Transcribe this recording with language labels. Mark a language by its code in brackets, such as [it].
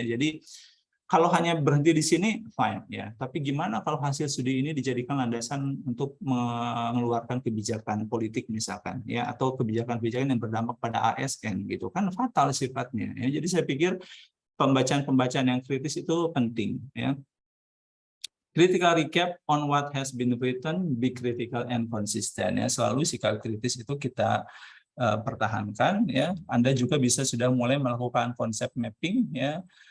[id] Jadi kalau hanya berhenti di sini, fine, ya. Tapi gimana kalau hasil studi ini dijadikan landasan untuk mengeluarkan kebijakan politik misalkan, ya, atau kebijakan-kebijakan yang berdampak pada ASN gitu, kan fatal sifatnya, ya. Jadi saya pikir pembacaan-pembacaan yang kritis itu penting, ya. [en] Critical recap on what has been written, be critical and consistent, ya. [id] Selalu sikap kritis itu kita pertahankan, ya. Anda juga bisa sudah mulai melakukan konsep mapping, ya.